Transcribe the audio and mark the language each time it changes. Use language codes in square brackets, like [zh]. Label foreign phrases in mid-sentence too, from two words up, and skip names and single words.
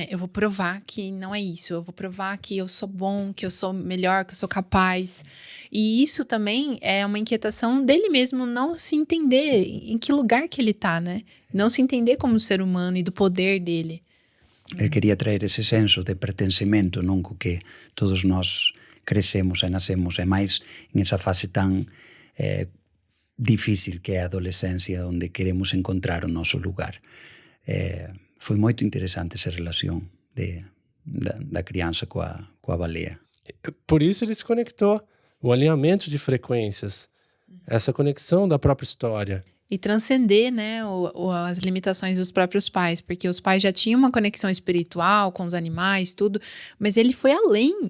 [pt] Eu vou provar que não é isso, eu vou provar que eu sou bom, que eu sou melhor, que eu sou capaz. E isso também é uma inquietação dele mesmo, não se entender em que lugar que ele tá, né? Não se entender como ser humano e do poder dele. Ele queria trazer esse senso de pertencimento, [gl] non? Co que todos nós crecemos e nascemos, é máis en esa fase tan difícil que é a adolescencia, onde queremos encontrar o noso lugar. Foi moito interesante esa relación da criança coa baleia. [pt] Por isso ele se conectou, o alinhamento de frequências, essa conexão da própria história. E transcender, né, as limitações dos próprios pais, porque os pais já tinham uma conexão espiritual com os animais, tudo, mas ele foi além.